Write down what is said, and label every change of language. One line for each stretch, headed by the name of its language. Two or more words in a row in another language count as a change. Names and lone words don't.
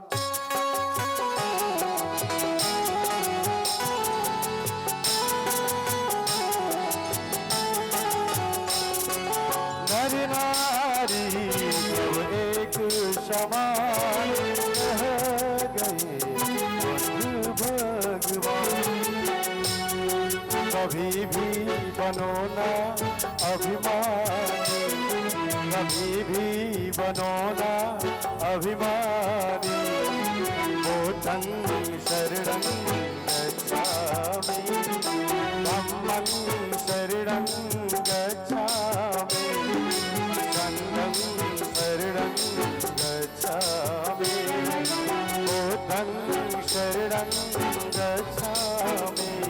Hindi: नर नारी सब एक समान कह गए बुद्ध भगवान। कभी भी बनो ना अभिमानी, कभी भी बनो ना अभिमानी,
Pali: बुद्धं शरणं गच्छामि धम्मं शरणं गच्छामि संघं शरणं गच्छामि बुद्धं शरणं गच्छामि।